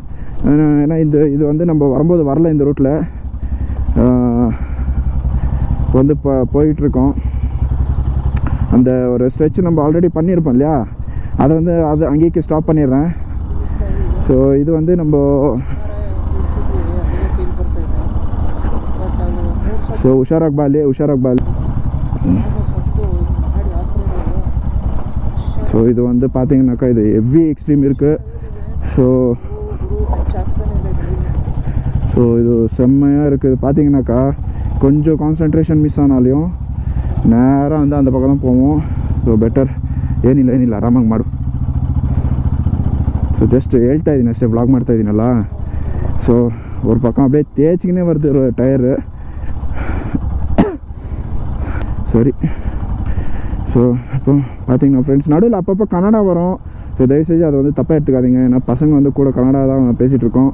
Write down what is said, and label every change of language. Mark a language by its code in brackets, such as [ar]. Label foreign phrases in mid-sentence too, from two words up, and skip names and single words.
[ta] ஏன்னா இது வந்து நம்ம வரும்போது வரல இந்த ரூட்டில். இப்போ வந்து போயிட்டுருக்கோம். அந்த ஒரு ஸ்ட்ரெச் நம்ம ஆல்ரெடி பண்ணியிருப்போம் இல்லையா, அதை வந்து அது அங்கேயே ஸ்டாப் பண்ணிடுறேன். ஸோ இது வந்து நம்ம [kn] ಸೊ ಹುಷಾರಾಗಿ [ta] ஸோ இது வந்து பார்த்தீங்கன்னாக்கா இது [en] heavy extreme [ta] இருக்குது. ஸோ இது செம்மையாக இருக்குது. பார்த்தீங்கன்னாக்கா கொஞ்சம் [kn] ಕಾನ್ಸಂಟ್ರೇಷನ್ ಮಿಸ್ ಆನಾಲೆಯೂ [ta] நேராக வந்து அந்த பக்கம் தான் போவோம். [kn] ஸோ ಬೆಟರ್ ಏನಿಲ್ಲ ಆರಾಮಾಗಿ ಮಾಡು. ஸோ ಜಸ್ಟ್ ಹೇಳ್ತಾ ಇದ್ದೀನಿ ಅಷ್ಟೇ, ವ್ಲಾಗ್ ಮಾಡ್ತಾ ಇದ್ದೀನಲ್ಲ. [ta] ஸோ ஒரு பக்கம் அப்படியே தேய்ச்சிக்கினே வருது ஒரு டயரு. சரி, ஸோ இப்போ பார்த்தீங்கன்னா ஃப்ரெண்ட்ஸ் நடுவில் அப்பப்போ கன்னடா வரும். ஸோ தயவுசெய்து அதை வந்து தப்பாக எடுத்துக்காதீங்க. ஏன்னா பசங்க வந்து கூட கன்னடா தான் பேசிகிட்ருக்கோம்.